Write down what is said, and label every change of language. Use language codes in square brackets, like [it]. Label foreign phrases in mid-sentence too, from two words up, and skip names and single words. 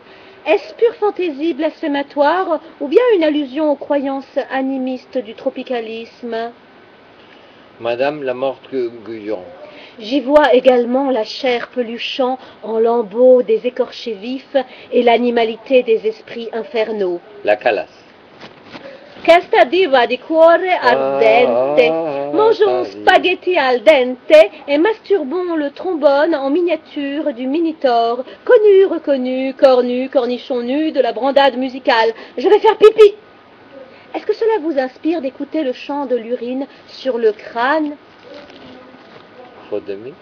[fr] Est-ce pure fantaisie blasphématoire ou bien une allusion aux croyances animistes du tropicalisme? Madame la morte Guyon. J'y vois également la chair peluchant en lambeaux des écorchés vifs et l'animalité des esprits infernaux. La Calas. [it] Questa diva di cuore ardente, [fr] mangeons [it] spaghetti al dente [fr] et masturbons le trombone en miniature du Minitor, connu, reconnu, cornu, cornichon nu de la brandade musicale. Je vais faire pipi. Est-ce que cela vous inspire d'écouter le chant de l'urine sur le crâne? Faute de mieux.